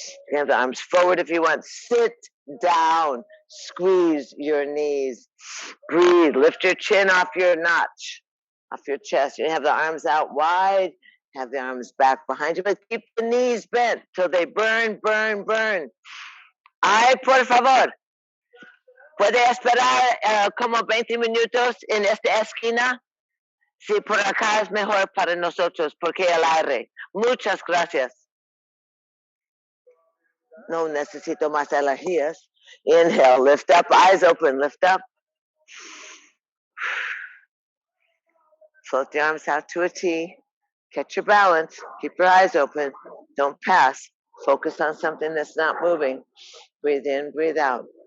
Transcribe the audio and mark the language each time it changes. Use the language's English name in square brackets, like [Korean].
[English] You have the arms forward if you want. Sit down. Squeeze your knees. Breathe. Lift your chin off your notch, off your chest. You have the arms out wide. Have the arms back behind you, but keep the knees bent till they burn, burn, burn. [Spanish] Ay, por favor. ¿Puede esperar como 20 minutos en esta esquina? Sí, por acá es mejor para nosotros porque el aire. Muchas gracias. No necesito más energías. [English] Inhale, lift up, eyes open, lift up. Float the arms out to a T. Catch your balance. Keep your eyes open. Don't pass. Focus on something that's not moving. Breathe in, breathe out.